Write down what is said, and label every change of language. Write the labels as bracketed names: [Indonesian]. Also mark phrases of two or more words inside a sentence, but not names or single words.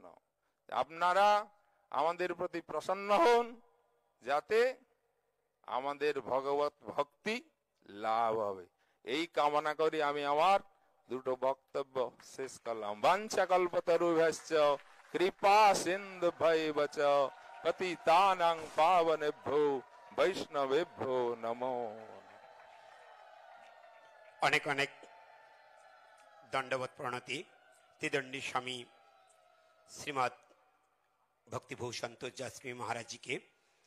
[Bangla] আপনারা আমাদের প্রতি প্রসন্ন হন, যাতে আমাদের ভগবত ভক্তি লাভ হবে, এই কামনা করি আমি আমার দুটো বক্তব্য শেষ করলাম। [Sanskrit] বাঞ্ছা কল্পতরুভ্যশ্চ কৃপা সিন্ধু ভৈবচ পতিতানাং পাবনেভ্যো বৈষ্ণবেভ্যো নমো। [Bangla] অনেক অনেক দণ্ডবত প্রণতি ত্রিদণ্ডী স্বামী শ্রীমৎ ভক্তিভূষণ তুলজাশ্রী মহারাজ [Hindi] जी के।